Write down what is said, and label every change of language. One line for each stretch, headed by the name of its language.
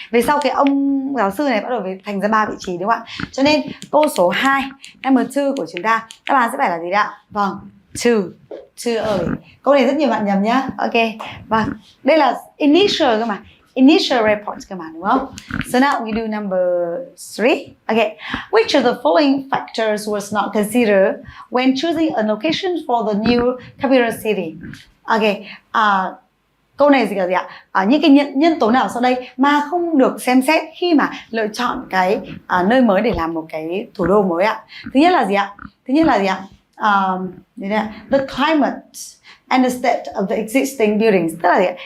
Vietnamese: Về sau cái ông giáo sư này bắt đầu thành ra 3 vị trí, đúng không ạ? Cho nên câu số 2, number 2 của chúng ta, đáp án sẽ phải là gì ạ? Vâng, too early. Câu này rất nhiều bạn nhầm nhá. Ok, vâng, đây là initial cơ mà, initial report cơ mà, đúng không?
English: So now we do number 3. Okay, which of the following factors was not considered when choosing a location for the new capital city?
Vietnamese: Okay, câu này gì ạ? Những cái nhân tố nào sau đây mà không được xem xét khi mà lựa chọn cái nơi mới để làm một cái thủ đô mới ạ? Thứ nhất là gì ạ?
English: The climate and the state of the existing buildings,
Vietnamese: tức là gì ạ?